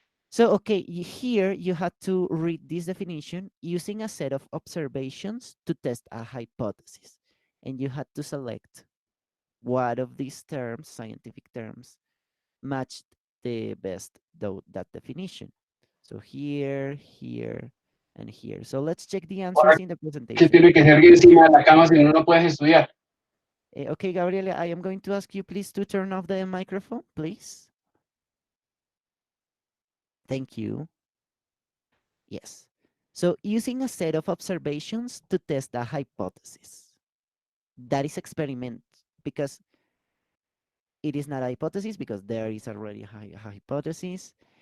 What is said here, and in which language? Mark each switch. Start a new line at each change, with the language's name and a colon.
English: So, okay, here you had to read this definition using a set of observations to test a hypothesis. And you had to select what of these terms, scientific terms, matched the best that definition. So here, here, and here. So let's check the answers in the
Spanish: Que
English: presentation.
Spanish: tiene que ser encima de la cama, si no, no puedes estudiar.
English: Okay, Gabriela, I am going to ask you please to turn off the microphone, please. Thank you. Yes. So using a set of observations to test a hypothesis. That is experiment because it is not a hypothesis because there is already a hypothesis.